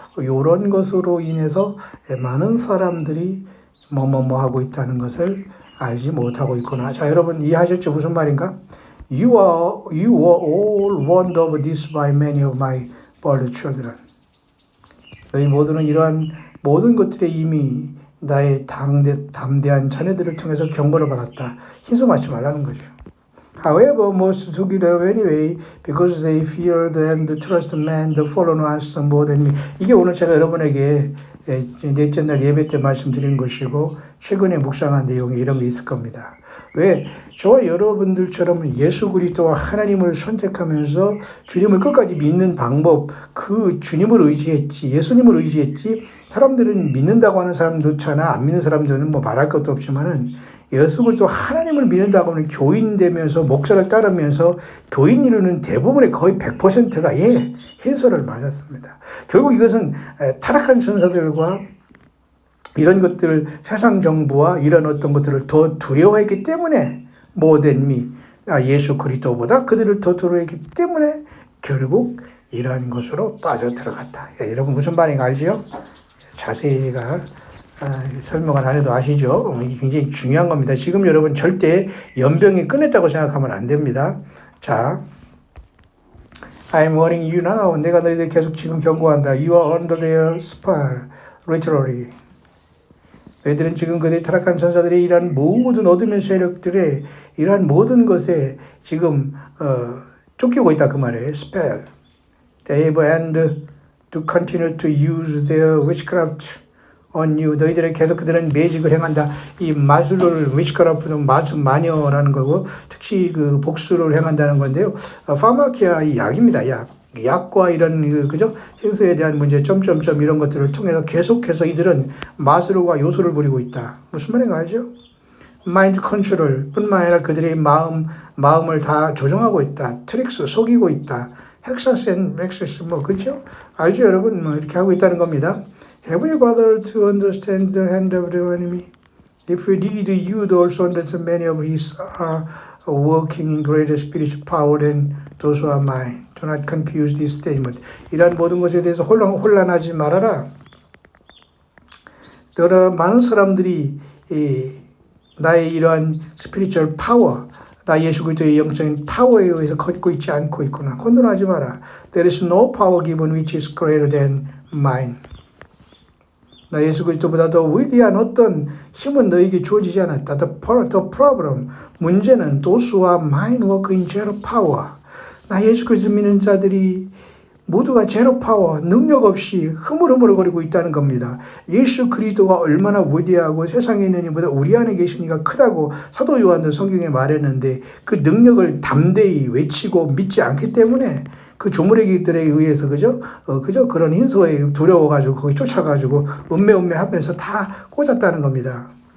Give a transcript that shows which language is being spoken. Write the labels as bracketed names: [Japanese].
[Korean] 이런 것으로 인해서 많은 사람들이 뭐뭐뭐 하고 있다는 것을 알지 못하고 있구나. 자, 여러분 이해하셨죠? 무슨 말인가? [English] You were all warned of this by many of my beloved children. [Korean] 너희 모두는 이러한 모든 것들에 이미 나의 담대한 자녀들을 통해서 경고를 받았다. 흰소 맞지 말라는 거죠. [English] However, most took it up anyway because they feared and trust man, the fallen ones more than me. [Korean] 이게 오늘 제가 여러분에게 넷째 날 예배 때 말씀드린 것이고 최근에 묵상한 내용에 이런 게 있을 겁니다. 왜? 저와 여러분들처럼 예수 그리스도와 하나님을 선택하면서 주님을 끝까지 믿는 방법, 그 주님을 의지했지, 예수님을 의지했지, 사람들은 믿는다고 하는 사람도잖아, 안 믿는 사람들은 뭐 말할 것도 없지만은 예수 그리스도 하나님을 믿는다고 하는 교인 되면서 목사를 따르면서 교인 이루는 대부분의 거의 100%가 흰소를 맞았습니다. 결국 이것은 타락한 천사들과 이런 것들을 세상 정부와 이런 어떤 것들을 더 두려워했기 때문에 모든 예수 그리스도보다 그들을 더 두려워했기 때문에 결국 이러한 것으로 빠져들어갔다. 여러분 무슨 말인가 알지요? 자세히가 설명을 안 해도 아시죠? 이게 굉장히 중요한 겁니다. 지금 여러분 절대 연병이 끝냈다고 생각하면 안 됩니다. [English] 자, I'm warning you now. [Korean] 내가 너희들 계속 지금 경고한다. [English] You are under their spell, literally. [Korean] 너희들은 지금 그들의 타락한 천사들의 이러한 모든 어둠의 세력들의 이러한 모든 것에 지금 쫓기고 있다 그 말이에요. [English] spell. They have and to continue to use their witchcraft on you. [Korean] 너희들의 계속 그들은 매직을 행한다. 이 마술을 witchcraft는 마술 마녀라는 거고 특히 그 복수를 행한다는 건데요. 파마키아 이 약입니다. 약과 이런 그죠? 행수에 대한 문제 점점점 이런 것들을 통해서 계속해서 이들은 마술과 요술을 부리고 있다. 무슨 말인가 알죠? 마인드 컨트롤 뿐만 아니라 그들의 마음을 다 조종하고 있다. 트릭스 속이고 있다. 헥사스 앤 엑세스 그렇죠? 알죠 여러분? 이렇게 하고 있다는 겁니다. [English] Have you bothered to understand the hand of the enemy? If you did, you'd also understand many of his are working in greater spiritual power than those who are mine. Do not confuse this statement. [Korean] 이러한 모든 것에 대해서 혼란하지 말아라. 많은 사람들이 나의 이러한 스피리추얼 파워, 나 예수 그리스도의 영적인 파워에 의해서 걷고 있지 않고 있구나. 혼돈하지 마라. [English] There is no power given which is greater than mine. [Korean] 나 예수 그리스도보다 더 위대한 어떤 힘은 너에게 주어지지 않았다. [English] The problem, [Korean] 문제는 [English] those who are mine work in zero power. [Korean] 나 예수 그리스도 믿는 자들이 모두가 제로 파워, 능력 없이 흐물흐물거리고 있다는 겁니다. 예수 그리스도가 얼마나 위대하고 세상에 있는 이보다 우리 안에 계신 이가 크다고 사도 요한도 성경에 말했는데 그 능력을 담대히 외치고 믿지 않기 때문에 그 조무래기들에 의해서 그죠 그런 hin소에 두려워가지고 거기 쫓아가지고 음매하면서 다 꽂았다는 겁니다.